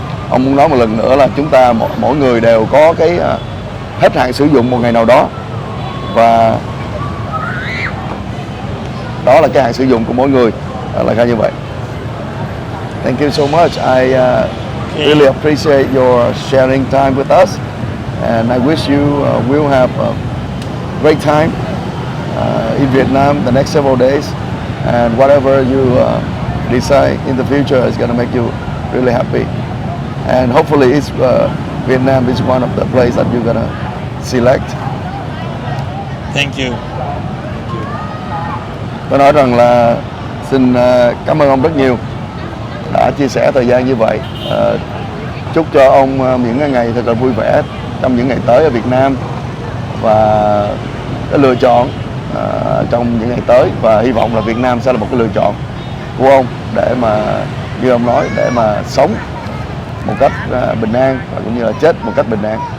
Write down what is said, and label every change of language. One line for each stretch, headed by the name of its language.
Vietnamese: ông muốn nói một lần nữa là chúng ta mỗi người đều có cái hết hạn sử dụng một ngày nào đó, và đó là cái hạn sử dụng của mỗi người, là khai như vậy.
English: Thank you so much. I really appreciate your sharing time with us, and I wish you will have a great time in Vietnam the next several days, and whatever you decide in the future is going to make you really happy. And hopefully it's, Vietnam is one of the places that you're going to select. Thank you.
Vietnamese: Tôi nói rằng là xin cảm ơn ông rất nhiều đã chia sẻ thời gian như vậy. Chúc cho ông những ngày thật là vui vẻ trong những ngày tới ở Việt Nam, và cái lựa chọn trong những ngày tới, và hy vọng là Việt Nam sẽ là một cái lựa chọn của ông để mà, như ông nói, để mà sống một cách bình an và cũng như là chết một cách bình an.